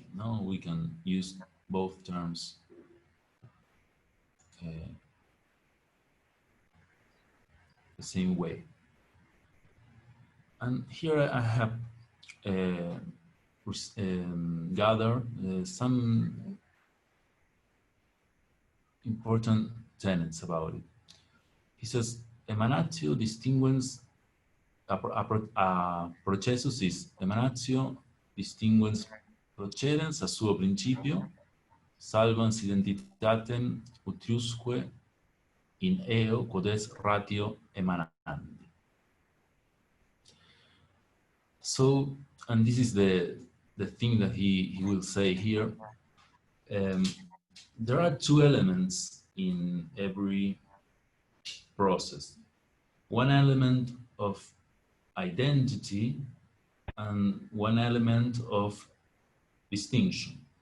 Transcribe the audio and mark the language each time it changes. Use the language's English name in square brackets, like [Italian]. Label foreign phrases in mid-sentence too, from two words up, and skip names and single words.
[English] No, we can use both terms the same way. And here I have gathered some important tenets about it. He says, [Latin] emanatio distinguens, a processus is emanatio distinguens procedens a suo principio, salvans identitatem utriusque in eo quod est ratio emanandi. [English] So, and this is the thing that he will say here. there are two elements in every process. One element of identity and one element of distinction.